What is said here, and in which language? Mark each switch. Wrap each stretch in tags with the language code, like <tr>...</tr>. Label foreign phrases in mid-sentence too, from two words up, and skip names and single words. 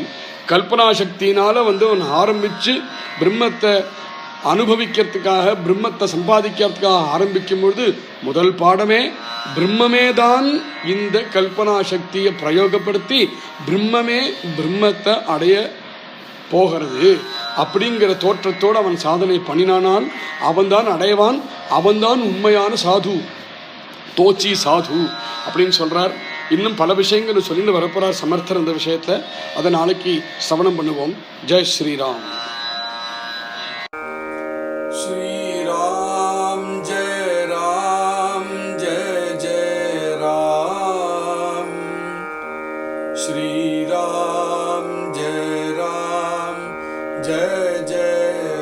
<ta>கல்பனா சக்தியினால அவன் ஆரம்பித்து பிரம்மத்தை அனுபவிக்கிறதுக்காக பிரம்மத்தை சம்பாதிக்கிறதுக்காக ஆரம்பிக்கும் பொழுது முதல் பாடமே பிரம்மமே தான் இந்த கல்பனா சக்தியை பிரயோகப்படுத்தி பிரம்மத்தை அடைய போகிறது அப்படிங்கிற தோற்றத்தோடு அவன் சாதனை பண்ணினானால் அவன்தான் அடைவான். அவன்தான் உண்மையான சாது, தோச்சி சாது அப்படின்னு சொல்றார். இன்னும் பல விஷயங்கள் சொல்லிட்டு வரப்போறார் சமர்த்தர் இந்த விஷயத்தை. அதை நாளைக்கு சிரவணம் பண்ணுவோம். ஜெய் ஸ்ரீராம்.</ta> <sa>श्रीराम जय राम जय जय राम श्रीराम जय राम जय जय</sa>